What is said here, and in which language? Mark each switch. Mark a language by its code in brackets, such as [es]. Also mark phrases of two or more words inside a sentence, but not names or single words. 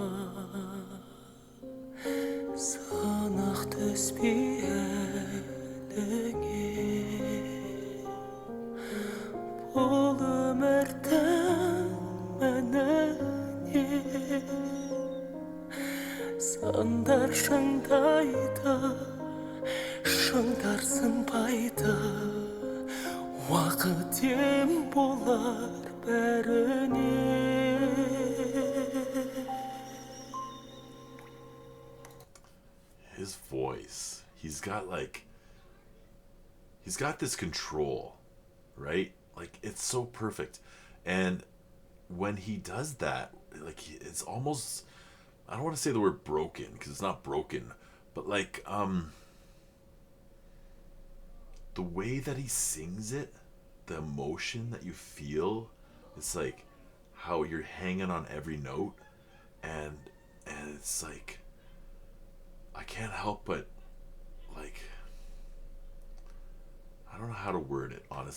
[kk] сынақ түспей әліңе бұл өмірдің мәніне сандар шыңдайды шыңдар сынбайды уақыт ем болар бәріне. [en] His voice, he's got this control, right? Like, it's so perfect. And when he does that, like, it's almost, I don't want to say the word broken because it's not broken, but like the way that he sings it, the emotion that you feel, it's like how you're hanging on every note, and it's like I can't help but, like, I don't know how to word it, honestly.